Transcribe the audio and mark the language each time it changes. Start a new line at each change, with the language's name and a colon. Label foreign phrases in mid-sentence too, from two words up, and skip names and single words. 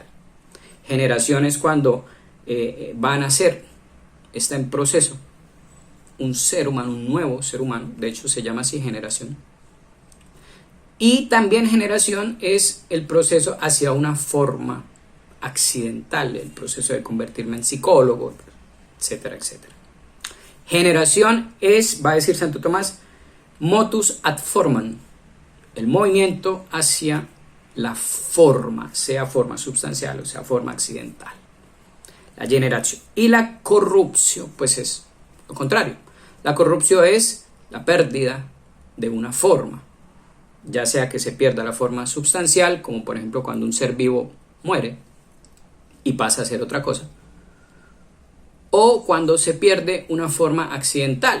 Spanish: Generación es cuando va a nacer, está en proceso, un ser humano, un nuevo ser humano, de hecho se llama así generación. Y también generación es el proceso hacia una forma accidental, el proceso de convertirme en psicólogo, etcétera, etcétera. Generación es, va a decir Santo Tomás,
Latin: motus ad formam,
Spanish: el movimiento hacia la forma, sea forma sustancial o sea forma accidental. La generación. Y la corrupción, pues es lo contrario. La corrupción es la pérdida de una forma, ya sea que se pierda la forma sustancial, como por ejemplo cuando un ser vivo muere y pasa a ser otra cosa, o cuando se pierde una forma accidental.